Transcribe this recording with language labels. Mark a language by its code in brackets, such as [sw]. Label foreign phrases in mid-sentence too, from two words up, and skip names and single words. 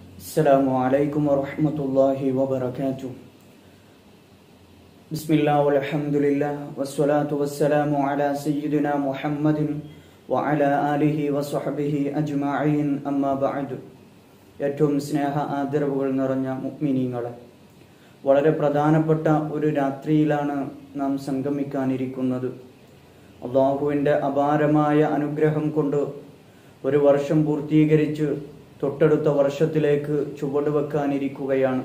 [ar] السلام عليكم ورحمة الله وبركاته. بسم الله والحمد لله والصلاة والسلام على سيدنا محمد وعلى آله وصحبه أجمعين أما بعد. [ml] ഏറ്റവും സ്നേഹ ആദരവുകൾ നിറഞ്ഞ മുഅ്മിനീങ്ങളെ, വളരെ പ്രധാനപ്പെട്ട ഒരു രാത്രിയിലാണ് നാം സംഗമിക്കാനിരിക്കുന്നത്. അല്ലാഹുവിൻ്റെ അപാരമായ അനുഗ്രഹം കൊണ്ട് ഒരു വർഷം പൂർത്തീകരിച്ച് തൊട്ടടുത്ത വർഷത്തിലേക്ക് ചുവടുവെക്കാനിരിക്കുകയാണ്.